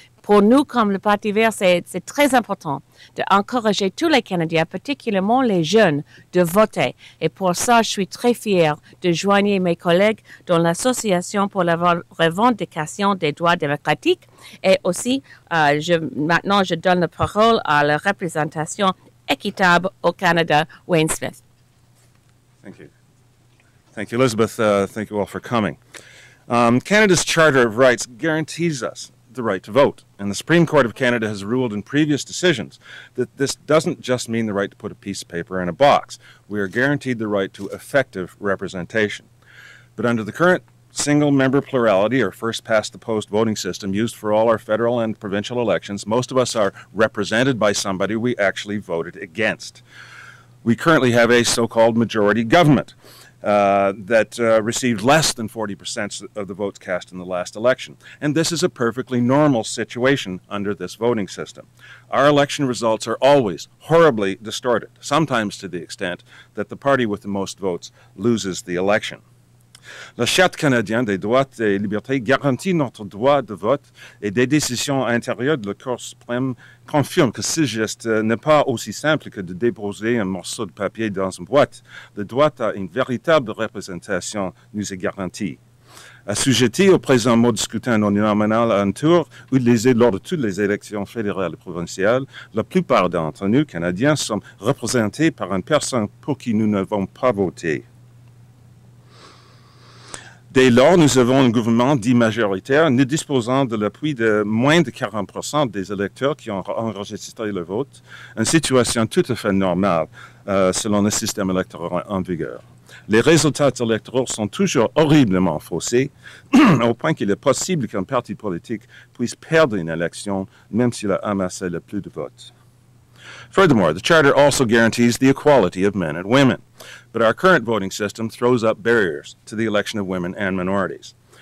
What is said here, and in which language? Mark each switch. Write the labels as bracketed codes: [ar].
[fr] Pour nous, comme le Parti vert, c'est très important d'encourager tous les Canadiens, particulièrement les jeunes, de voter. Et pour ça, je suis très fière de joindre mes collègues dans l'Association pour la revendication des droits démocratiques. Et aussi, maintenant, je donne la parole à la représentation équitable au Canada, Wayne Smith. [en] Thank you. Thank you, Elizabeth. Thank you all for coming. Canada's Charter of Rights guarantees us the right to vote, and the Supreme Court of Canada has ruled in previous decisions that this doesn't just mean the right to put a piece of paper in a box. We are guaranteed the right to effective representation. But under the current single-member plurality, or first-past-the-post voting system used for all our federal and provincial elections, most of us are represented by somebody we actually voted against. We currently have a so-called majority government that received less than 40% of the votes cast in the last election. And this is a perfectly normal situation under this voting system. Our election results are always horribly distorted, sometimes to the extent that the party with the most votes loses the election. [fr] La Charte canadienne des droits et libertés garantit notre droit de vote et des décisions intérieures de la Cour suprême confirment que ce geste n'est pas aussi simple que de déposer un morceau de papier dans une boîte. Le droit à une véritable représentation nous est garanti. Assujettis au présent mode de scrutin nominal à un tour utilisé lors de toutes les élections fédérales et provinciales, la plupart d'entre nous, Canadiens, sont représentés par une personne pour qui nous n'avons pas voté. Dès lors, nous avons un gouvernement dit majoritaire, ne disposant de l'appui de moins de 40% des électeurs qui ont enregistré le vote, une situation tout à fait normale selon le système électoral en vigueur. Les résultats électoraux sont toujours horriblement faussés, au point qu'il est possible qu'un parti politique puisse perdre une élection, même s'il a amassé le plus de votes. [en] Furthermore, the Charter also guarantees the equality of men and women, but our current voting system throws up barriers to the election of women and minorities.